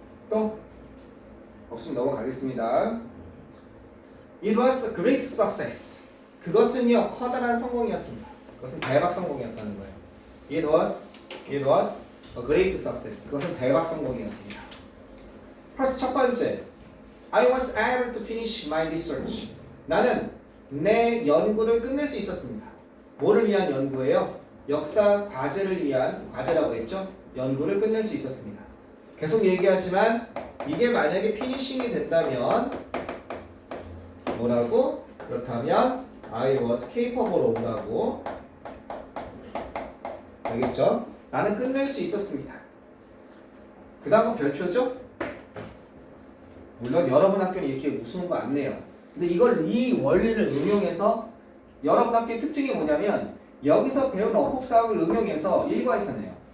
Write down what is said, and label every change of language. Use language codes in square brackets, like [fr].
[ko] 또? 없으면 넘어가겠습니다. [en] It was a great success. [ko] 그것은요 커다란 성공이었습니다. 그것은 대박 성공이었다는 거예요. [en] It was a great success. [ko] 그것은 대박 성공이었습니다. [en] first [ko] 첫 번째, [en] I was able to finish my research. [ko] 나는 내 연구를 끝낼 수 있었습니다. 뭐를 위한 연구예요? 역사 과제를 위한 과제라고 했죠. 연구를 끝낼 수 있었습니다. 계속 얘기하지만 이게 만약에 피니싱이 된다면 뭐라고? 그렇다면 [en] I was capable of라고 [ko] 알겠죠? 나는 끝낼 수 있었습니다. 그 다음 거 별표죠? 물론 여러분 학교는 이렇게 무서운 거 안 내요. 근데 이 원리를 응용해서 여러분 학교의 특징이 뭐냐면 여기서 배운 어법사항을 응용해서 1과에서 내요.